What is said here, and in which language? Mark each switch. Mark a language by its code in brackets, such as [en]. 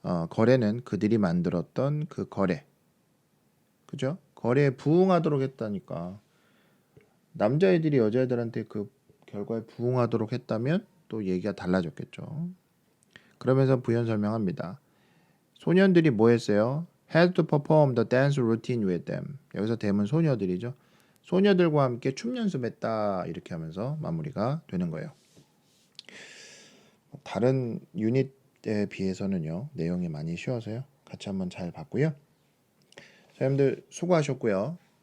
[ko] 거래는 그들이 만들었던 그 거래, 그죠? 거래에 부응하도록 했다니까. 남자애들이 여자애들한테 그 결과에 부응하도록 했다면 또 얘기가 달라졌겠죠. 그러면서 부연 설명합니다. 소년들이 뭐 했어요? [en] Had to perform the dance routine with them. [ko] 여기서 them은 소녀들이죠. 소녀들과 함께 춤 연습했다 이렇게 하면서 마무리가 되는 거예요. 다른 유닛에 비해서는요 내용이 많이 쉬워서요 같이 한번 잘 봤고요. 자, 여러분들 수고하셨고요.